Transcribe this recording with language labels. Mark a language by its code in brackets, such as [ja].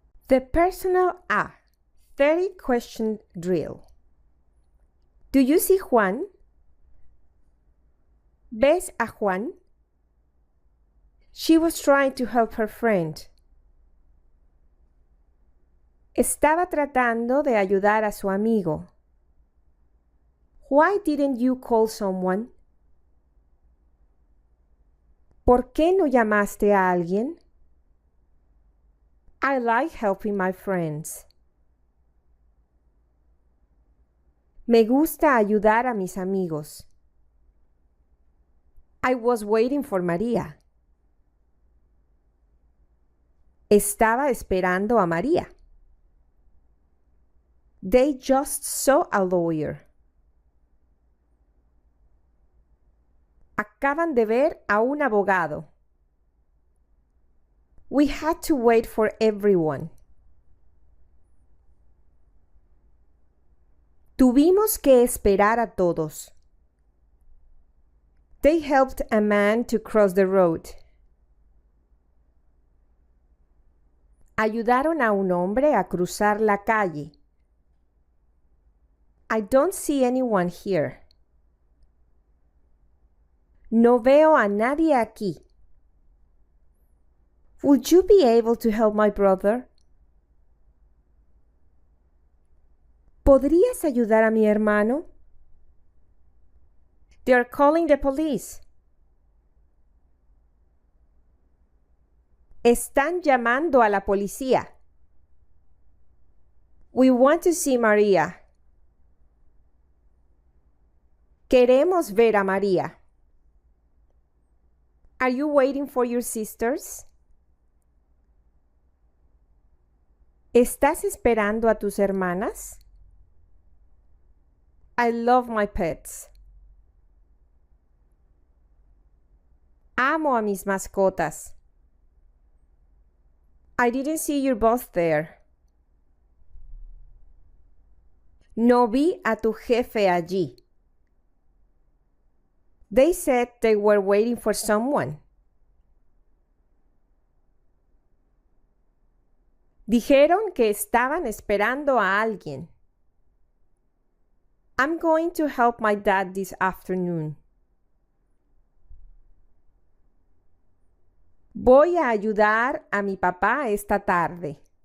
[en] The personal A 30 question drill. Do you see Juan? [es] ¿Ves a Juan? [en] She was trying to help her friend. [es] Estaba tratando de ayudar a su amigo. [en] Why didn't you call someone? [es] ¿Por qué no llamaste a alguien? [en] I like helping my friends. [es] Me gusta ayudar a mis amigos. [en] I was waiting for María. [es] Estaba esperando a María. [en] They just saw a lawyer. [es] Acaban de ver a un abogado. [en] We had to wait for everyone. [es] Tuvimos que esperar a todos. [en] They helped a man to cross the road. [es] Ayudaron a un hombre a cruzar la calle. [en] I don't see anyone here. [es] No veo a nadie aquí. [en] Would you be able to help my brother? [es] ¿Podrías ayudar a mi hermano? [en] They are calling the police. [es] Están llamando a la policía. [en] We want to see María. [es] Queremos ver a María. [en] Are you waiting for your sisters? [es] ¿Estás esperando a tus hermanas? [en] I love my pets. [es] Amo a mis mascotas. [en] I didn't see your boss there. [es] No vi a tu jefe allí. [en] They said they were waiting for someone. [es] Dijeron que estaban esperando a alguien. [en] I'm going to help my dad this afternoon. [es] Voy a ayudar a mi papá esta tarde.